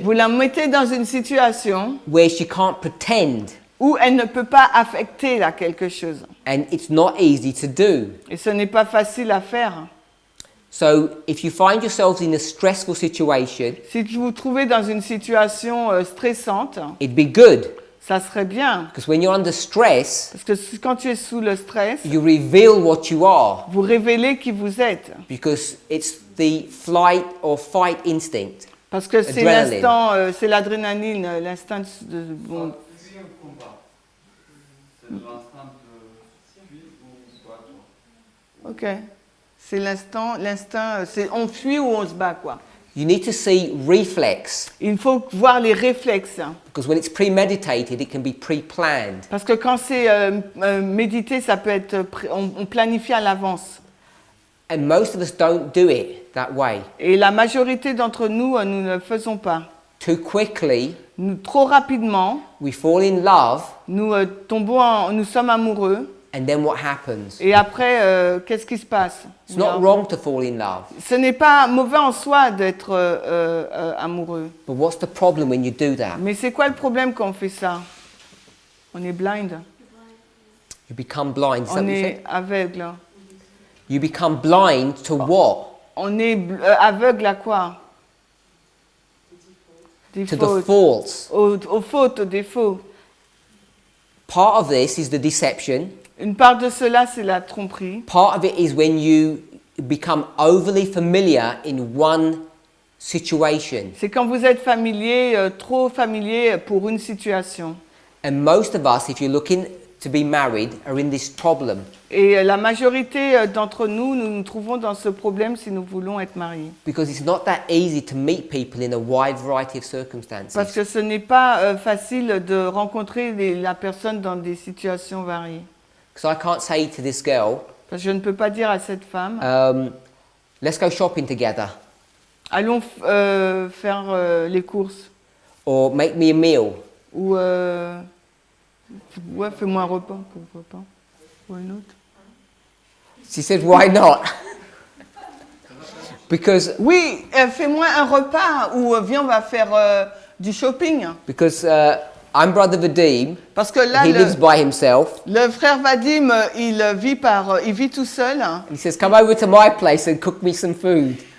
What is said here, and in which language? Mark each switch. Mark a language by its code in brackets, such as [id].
[fr] Vous la mettez dans une situation [en] where she can't pretend, [fr] où elle ne peut pas affecter là, quelque chose. [en] and it's not easy to do. [fr] Et ce n'est pas facile à faire. [en] So if you find yourselves in a stressful situation, [fr] Si vous vous trouvez dans une situation stressante, [en] it'd be good. [fr] ça serait bien. [en] Because when you're under stress, [fr] Parce que quand tu es sous le stress, [en] you reveal what you are. [fr] vous révélez qui vous êtes. [en] Because it's the flight or fight instinct. [fr] Parce que c'est [en] Adrenaline. [fr] l'instant, c'est l'adrénaline, l'instinct de... bon, Fuir ou combat. C'est l'instinct de fuir ou combattre. ok. C'est l'instinct, c'est on fuit ou on se bat, quoi. [en] You need to see reflex. [fr] Il faut voir les réflexes. [en] Because when it's premeditated, it can be pre-planned. [fr] Parce que quand c'est médité, ça peut être, on planifie à l'avance. [en] And most of us don't do it that way. [fr] Et la majorité d'entre nous, nous ne le faisons pas. [en] Too quickly, [fr] Nous, trop rapidement, [en] we fall in love, [fr] nous nous sommes amoureux. [en] and then what happens? [fr] Et après, qu'est-ce qui se passe? [en] It's not wrong to fall in love. [fr] Ce n'est pas mauvais en soi d'être amoureux. [en] But what's the problem when you do that? [fr] Mais c'est quoi le problème quand on fait ça? On est blind. [en] You become blind. Is that [fr] On [en] what you [fr] est [en] said? [fr] aveugle. [en] You become blind to what? [fr] On est aveugle à quoi? Des [en] To the [fr] fautes. [en] faults. [fr] Aux fautes, aux défauts. [en] Part of this is the deception. [fr] Une part de cela, c'est la tromperie. [en] Part of it is when you become overly familiar in one situation. [fr] C'est quand vous êtes familier, trop familier pour une situation. [en] And most of us, if you're looking to be married, are in this problem. [fr] Et la majorité d'entre nous, nous nous trouvons dans ce problème si nous voulons être mariés. [en] Because it's not that easy to meet people in a wide variety of circumstances. [fr] Parce que ce n'est pas facile de rencontrer la personne dans des situations variées. [en] Because I can't say to this girl, [fr] Parce que je ne peux pas dire à cette femme, [en] let's go shopping together, [fr] allons faire les courses. [en] or make me a meal. [fr] Ou ouais, fais-moi un repas. Pourquoi pas? [en] Why not? She said, why not? Because [fr] Oui, fais-moi un repas ou viens, on va faire du shopping. [en] I'm Brother Vadim. [fr] Parce que là, [en] He lives by himself. [fr] le frère Vadim, il vit tout seul. [en] He says, "Come over to my place and cook me some food."